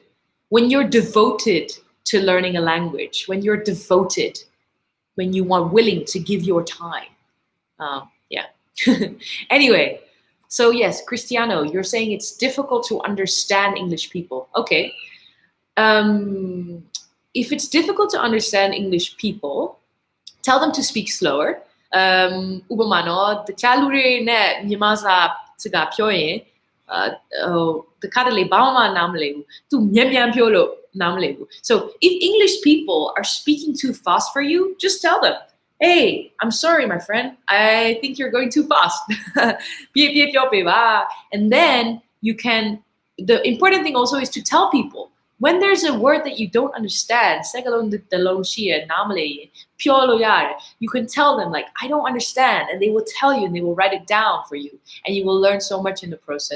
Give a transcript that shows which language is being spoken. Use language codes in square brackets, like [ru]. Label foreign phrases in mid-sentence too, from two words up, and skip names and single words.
[en] When you're devoted to learning a language, when you're devoted, when you are willing to give your time. Yeah. Anyway, so yes, Cristiano, you're saying it's difficult to understand English people. Okay. If it's difficult to understand English people, tell them to speak slower. [my] ဥပမာ တခြားလူတွေနဲ့မြန်မာစာစကားပြောရင်တခါတလေဘာမှနားမလည်ဘူးသူမြန်ပြောလို့နားမလည်ဘူး [en] so if English people are speaking too fast for you, just tell them, hey, I'm sorry my friend, I think you're going too fast. And then you can, the important thing also is to tell people when there's a word that you don't understand, you can tell them like, I don't understand, and they will tell you and they will write it down for you, and you will learn so much in the process.